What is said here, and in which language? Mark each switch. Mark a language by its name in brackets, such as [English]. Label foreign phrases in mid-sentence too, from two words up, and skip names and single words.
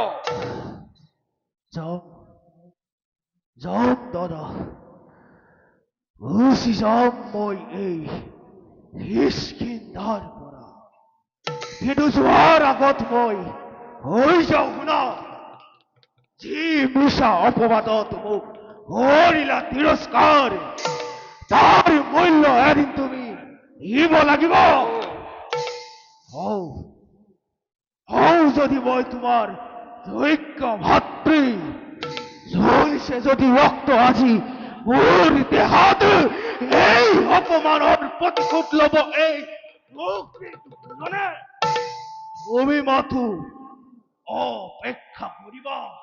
[Assamese] যাওক দাদা গুচি যাওক মই এই নিষ্কিন্ধাৰ পৰা কিন্তু যোৱাৰ আগত মই হৈ যাওঁ শুনা যি মিছা অপবাদত মোক কৰিলা তিৰস্কাৰ, তাৰ মূল্য এদিন তুমি দিব লাগিব। হও হও যদি মই তোমাৰ যোগ্য ভাতৃ, ঝৰিছে যদি ৰক্ত আজি মোৰ দেহত, এই অপমানৰ প্ৰতিশোধ লব এই দুজনে। তুমি মাথো অপেক্ষা কৰিবা।